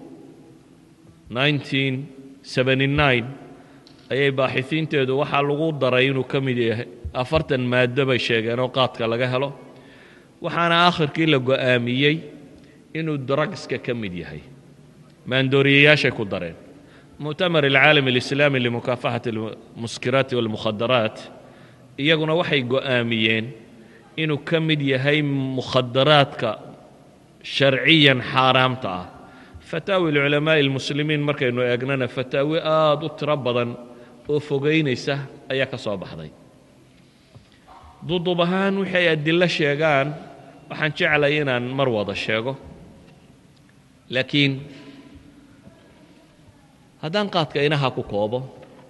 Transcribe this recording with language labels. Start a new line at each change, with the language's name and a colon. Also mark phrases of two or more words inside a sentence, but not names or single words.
Somali: 1979 ayay baaxisiinteedu waxaa lagu daray inuu ka mid yahay 40 maado bay sheegeen oo qaadka laga helo waxaana aakhirkii la go'aamiyey inuu drugska ka mid yahay maandooriyayaashay ku dareen
Arabic: مؤتمر العالم الإسلامي لمكافحة المسكرات
Somali: والمخدرات iyaguna waxay go'aamiyeen inuu ka mid yahay mukhadaraadka sharciyan xaaraamta ah fataawi
Arabic: العلماء المسلمين
Somali: markaynu eegnana fataawi aad u tiro badan oo fogeynaysa ayaa ka soo baxday duduub ahaan waxay adilo sheegaan waxaan jeclay inaan mar wada sheego laakiin haddaan qaadka inaha ku koobo